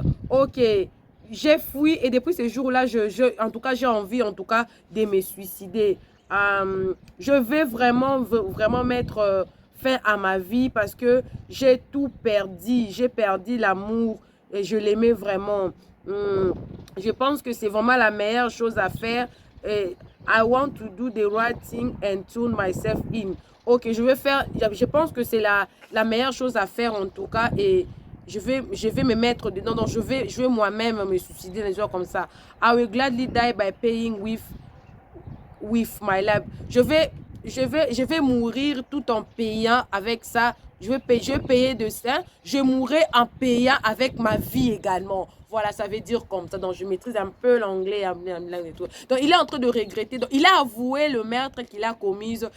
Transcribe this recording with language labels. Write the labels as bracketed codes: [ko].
[fr] Ok, j'ai fui et depuis ce jour-là, en tout cas, j'ai envie en tout cas de me suicider. Je vais vraiment mettre fin à ma vie parce que j'ai tout perdu. J'ai perdu l'amour et je l'aimais vraiment. Je pense que c'est vraiment la meilleure chose à faire. [en] Et I want to do the right thing and tune myself in. [fr] Ok, je pense que c'est la meilleure chose à faire en tout cas et je vais me mettre dedans. Donc je vais moi-même me suicider les jours comme ça. [en] I will gladly die by paying with my life. [fr] Je vais mourir tout en payant avec ça. Je vais payer de ça. Je mourrai en payant avec ma vie également. Voilà, ça veut dire comme ça. Donc, je maîtrise un peu l'anglais et tout. Donc, il est en train de regretter. Donc, il a avoué le meurtre qu'il a commis.